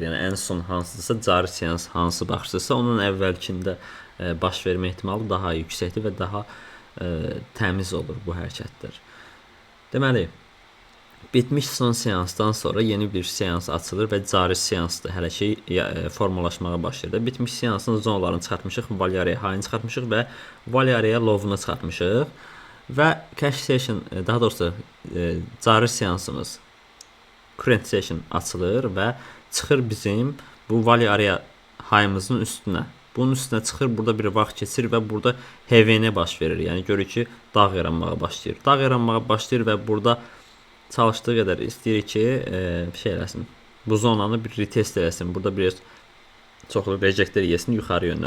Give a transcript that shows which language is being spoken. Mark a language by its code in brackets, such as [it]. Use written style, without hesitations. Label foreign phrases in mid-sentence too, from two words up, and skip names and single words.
[az] Yəni ən son hansısa cari seans hansı başlayırsa onun əvvəlkində baş vermə ehtimalı daha yüksəkdir və daha təmiz olur bu hərəkətlər. Deməli, bitmiş son seansdan sonra yeni bir seans açılır və cari seansda hələ ki formalaşmağa başlayır. Bitmiş seansın zonalarını çıxartmışıq, [en] value area high- [az] ını çıxartmışıq və [en] value area low- [az] unu çıxartmışıq. Və [en] cash session, [az] daha doğrusu cari seansımız [en] current session [az] açılır və çıxır bizim bu value area high-ımızın üstünə. Bunun üstünə çıxır, burada bir vaxt keçir və burada HV-nə baş verir. Yəni görür ki, dağ yaranmağa başlayır. Dağ yaranmağa başlayır və burada çalışdığı qədər istəyir ki, şey eləsin. Bu zonanı bir retest eləsin. Burada bir çoxlu rejectlər yesin yuxarı yönlü.